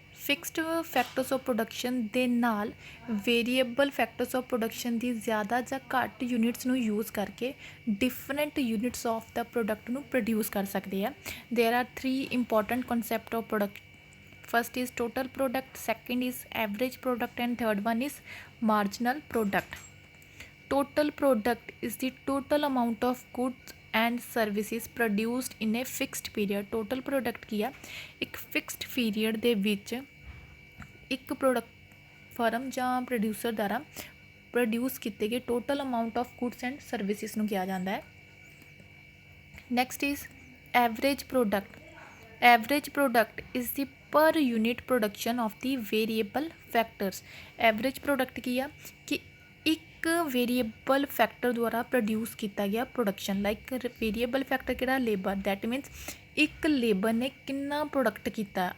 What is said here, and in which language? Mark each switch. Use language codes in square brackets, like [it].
[pa] Fixed factors of production ਦੇ ਨਾਲ variable factors of production ਦੀ ਜ਼ਿਆਦਾ ਜਾਂ ਘੱਟ ਯੂਨਿਟਸ ਨੂੰ ਯੂਜ਼ ਕਰਕੇ different units of ਦਾ product ਨੂੰ ਪ੍ਰੋਡਿਊਸ ਕਰ ਸਕਦੇ ਆ। [en] There are 3 important concept of product. First is total product, second is average product, and third one is marginal product. Total product is the total amount of goods and services produced in a fixed period. [pa] Total product ਕੀ ਆ, ਇੱਕ fixed period ਦੇ ਵਿੱਚ ਇੱਕ product firm ਜਾਂ producer ਦੁਆਰਾ produce ਕੀਤੇ ਗਏ total amount of goods and services ਨੂੰ ਕਿਹਾ ਜਾਂਦਾ ਹੈ। [en] Next is average product. Average product is the per unit production of the variable factors. [pa] Average product ਕੀ ਆ ਕਿ ਇੱਕ ਵੇਰੀਏਬਲ ਫੈਕਟਰ ਦੁਆਰਾ ਪ੍ਰੋਡਿਊਸ ਕੀਤਾ ਗਿਆ ਪ੍ਰੋਡਕਸ਼ਨ। ਲਾਈਕ ਵੇਰੀਏਬਲ ਫੈਕਟਰ ਕਿਹੜਾ, ਲੇਬਰ। [en] that means [pa] ਇੱਕ ਲੇਬਰ ਨੇ ਕਿੰਨਾ ਪ੍ਰੋਡਕਟ ਕੀਤਾ।